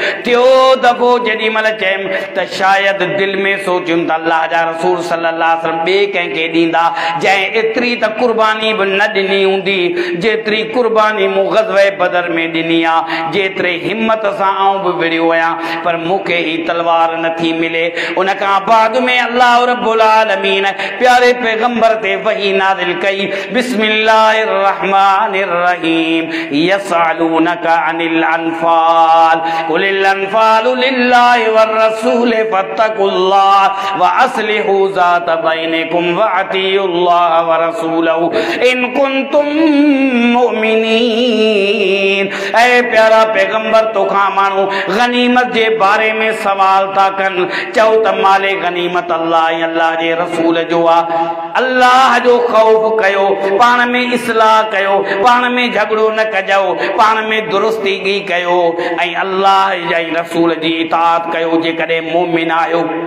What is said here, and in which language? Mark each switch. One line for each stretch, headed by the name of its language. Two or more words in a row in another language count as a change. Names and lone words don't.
Sindhi: टियों दफ़ो जेॾी महिल चयमि त शायदि दिलि में सोचियुमि त अल्लाह जा रसूल
Arabic: صلى الله عليه وسلم
Sindhi: ॿिए कंहिंखे ॾींदा जंहिं एतिरी त कुर्बानी भी न ॾिनी हूंदी जेतिरी कुर्बानी मूं ग़ज़वे बदर में ॾिनी आहे, जेतिरे हिम्मत सां आऊं बि विड़ियो आहियां, पर मूंखे ही तलवार नथी मिले। उन खां बाद में अल्लाह
Arabic: رب العالمين
Sindhi: प्यारे पैगंबर ते वही नाज़िल कई,
Arabic: بسم الله الرحمن الرحيم، يسألونك عن الأنفال قل الأنفال لله و الرسول فاتقوا الله و أصلحوا ذات بينكم و أطيعوا الله و رسول إن كنتم مؤمنين.
Sindhi: ऐ प्यारा पैगंबर, तोखां माण्हू गनीमत जे बारे में सवाल था कनि, चओ त माले गनीमत अल्लाह ऐं अल्लाह जे रसूल जो आहे। अल्लाह जो ख़ौफ कयो, पाण में इस्लाह कयो, पाण में झगड़ो न कजो, पाण में दुरुस्ती कयो, ऐं अल्लाह ऐं रसूल जी इताअत कयो जेकॾहिं मोमिन आहियो।